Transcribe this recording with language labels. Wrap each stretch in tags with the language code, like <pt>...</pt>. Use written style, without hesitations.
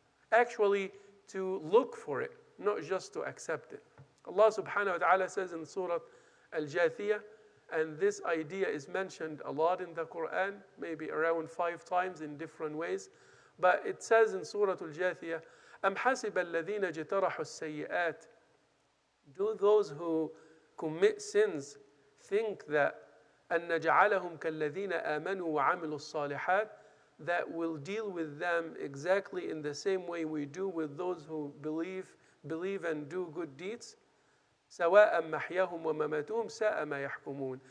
<en>Actually, to look for it, not just to accept it. Allah subhanahu wa ta'ala says in Surah Al-Jathiyah, and this idea is mentioned a lot in the Quran, maybe around 5 times in different ways, but it says in Surah Al-Jathiyah,</en> <ar>أم حسب الذين اجترحوا السيئات.</ar> <en>Do those who commit sins think that</en> <ar>أن نجعلهم كالذين آمنوا وعملوا الصالحات,</ar> <en>that will deal with them exactly in the same way we do with those who believe and do good deeds.</en> <ar>سواء محياهم ومماتهم ساء ما يحكمون.</ar>